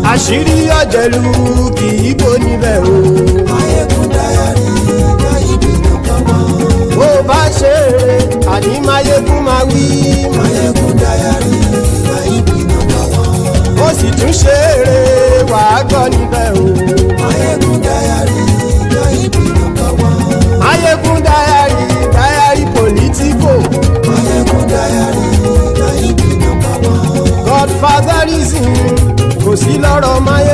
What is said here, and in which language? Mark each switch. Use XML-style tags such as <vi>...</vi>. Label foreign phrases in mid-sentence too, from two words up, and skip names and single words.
<yo>Àṣírí ọ̀jẹ̀lú kì í bò níbẹ̀ o.</yo> <en>Maiyegun diary Maiyegun number one. Bó bá ṣe eré àní Maiyegun máa wí. Maiyegun diary Maiyegun number one.</en> <yo>Ó sì tún ṣe eré wàá gbọ́ níbẹ̀ o.</yo> <en>Maiyegun diary Maiyegun number one. Maiyegun diary Politico. Maiyegun diary Maiyegun number one.</en> <yo>Godfatherism kò sí lọ́rọ̀</yo>